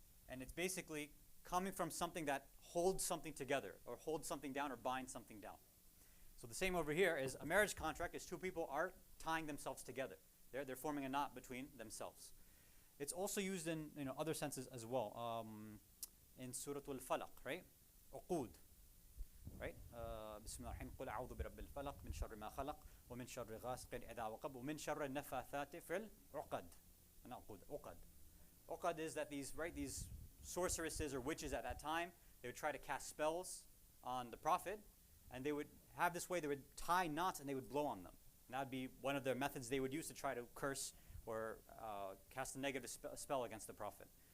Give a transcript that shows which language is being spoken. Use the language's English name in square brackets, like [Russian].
[English] And it's basically coming from something that holds something together, or holds something down, or binds something down. So the same over here is a marriage contract is two people are tying themselves together. They're forming a knot between themselves. It's also used in other senses as well. In Surah Al-Falaq, right? Uqud, right? [Arabic] بسم الله الرحمن الرحيم قل أعوذ برب الفلق من شر ما خلق ومن شر غاسق إذا وقب ومن شر النفاثات في العقد. عقد. [English] Uqad is that these sorceresses or witches at that time, they would try to cast spells on the Prophet, and they would have this way, they would tie knots and they would blow on them. And that would be one of their methods they would use to try to curse or cast a negative spell against the Prophet.